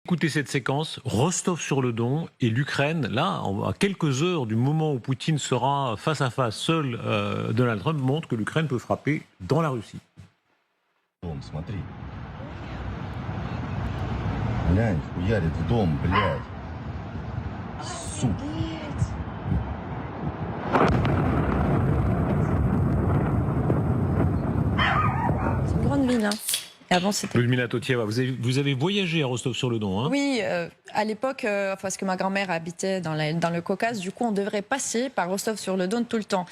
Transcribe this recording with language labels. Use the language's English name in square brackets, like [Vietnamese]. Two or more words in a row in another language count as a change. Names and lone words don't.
[French] Écoutez cette séquence, Rostov-sur-le-Don et l'Ukraine, là, à quelques heures du moment où Poutine sera face à face, seul Donald Trump montre que l'Ukraine peut frapper dans la Russie. [Russian] Смотри. Глянь, хуярит в дом, блядь. Сука. [French] C'est une grande ville. Hein. Avant, c'était... Ludmila Totieva, vous avez voyagé à Rostov-sur-le-Don, hein? Oui, à l'époque, parce que ma grand-mère habitait dans le Caucase, du coup, on devrait passer par Rostov-sur-le-Don tout le temps.